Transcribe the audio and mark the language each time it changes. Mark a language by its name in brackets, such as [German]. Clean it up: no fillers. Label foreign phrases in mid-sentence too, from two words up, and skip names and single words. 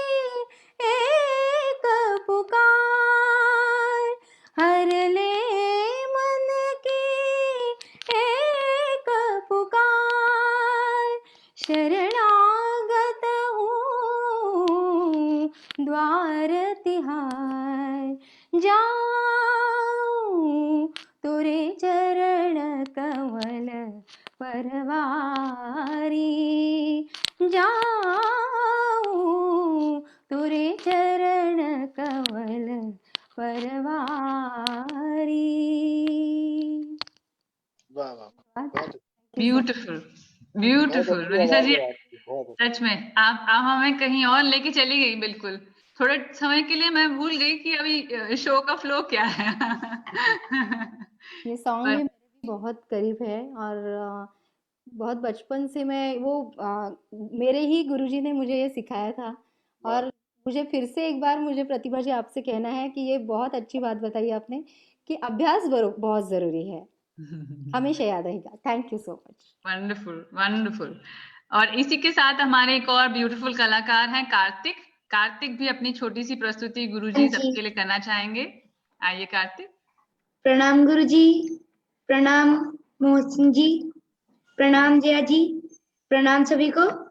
[Hindi] एक पुकार, हर ले मन की एक पुकार, शरणागत हूँ द्वार तिहार जाऊं, तोरे चरण कमल परवारी जाऊं, तोरे चरण कमल परवारी। वाह वाह, बहुत ब्यूटीफुल बहुत ब्यूटीफुल अच्छी मनीषा आवाज जी, है आपकी, बहुत अच्छी। सच में आप हमें कहीं और लेके चली गई। बिल्कुल थोड़े समय के लिए मैं भूल गई कि अभी शो का फ्लो क्या है। ये सॉन्ग पर भी मेरे भी बहुत करीब है और बहुत बचपन से मैं वो मेरे ही गुरुजी ने मुझे ये सिखाया था। और मुझे फिर से एक बार मुझे प्रतिभा जी आपसे कहना है कि ये बहुत अच्छी बात बताई आपने कि अभ्यास बहुत ज़रूरी है, हमेशा याद रहेगा। [English] thank you so much. wonderful wonderful. [Hindi] और इसी के साथ हमारे एक और ब्यूटीफुल कलाकार हैं कार्तिक। कार्तिक भी अपनी छोटी सी प्रस्तुति गुरुजी सबके लिए करना चाहेंगे। आइए कार्तिक। प्रणाम गुरुजी, प्रणाम मोहसिन जी, प्रणाम जया जी, प्रणाम सभी को।